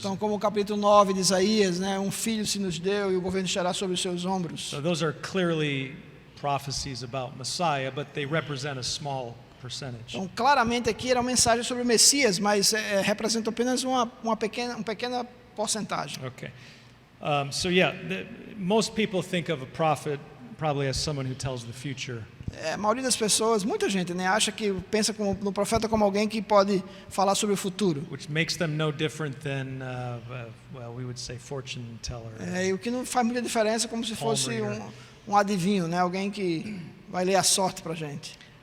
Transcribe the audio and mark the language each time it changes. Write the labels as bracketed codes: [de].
[pt] Então, como o capítulo 9 de Isaías, né, um filho se nos deu e o governo estará sobre os seus ombros. [en] So those are clearly prophecies about Messiah, but they represent a small percentage. [pt] Então, claramente aqui era uma mensagem sobre o Messias, mas representa apenas uma pequena porcentagem. [en] Okay. So yeah, most people think of a prophet probably as someone who tells the future. [pt] A maioria das pessoas, muita gente, né, pensa no profeta como alguém que pode falar sobre o futuro. [en] Which makes them no different than, well, we would say fortune teller. [pt] E o que não faz muita diferença, como se fosse um adivinho, né, alguém que vai ler a sorte para a gente.